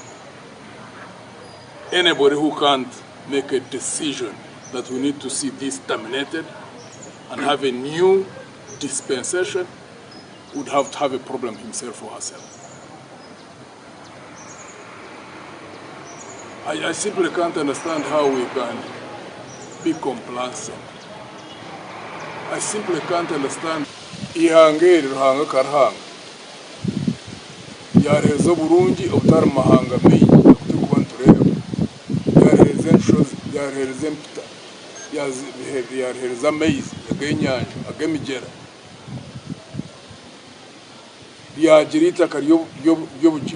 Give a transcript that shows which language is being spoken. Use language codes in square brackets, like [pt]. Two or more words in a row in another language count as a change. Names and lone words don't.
[en] Anybody who can't make a decision that we need to see this terminated and have a new dispensation would have to have a problem himself or herself. I simply can't understand how we can be complacent. I simply can't understand. [nyn] Ihangeri ruhanga karhanga. Yareza burungi obutar mahanga meyi kutukubantureba. Yareza nshozi, yareza mpita. Yareza meyi, agenyanya, agemijera. Yagirita kariyo byobuki.